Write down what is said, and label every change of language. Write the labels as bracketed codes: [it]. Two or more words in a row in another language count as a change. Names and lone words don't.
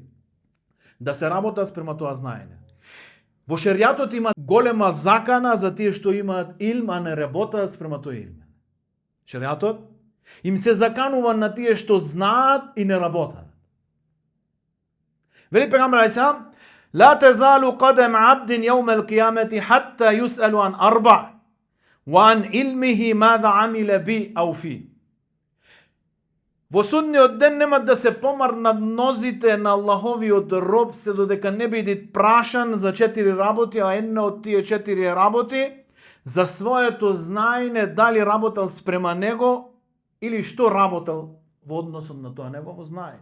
[mk] Да се работа спрема тоа знаење. Во шеријатот има голема закана за тие што имаат илм, а не работаат спрема тој илм. Шеријатот им се заканува на тие што знаат и не работаат. Вели пегамбер алейхиссалам: [ar] لا تزال قدم عبد يوم القيامة حتى يسأل عن أربع وعن علمه ماذا عمل بي أو فيه. [mk] Во судниот ден нема да се помарнат нозите на Аллаховиот роб се додека не биде прашан за 4 работи, а една од тие 4 работи за своето знаење дали работел спрема него или што работел во однос на тоа негово знаење.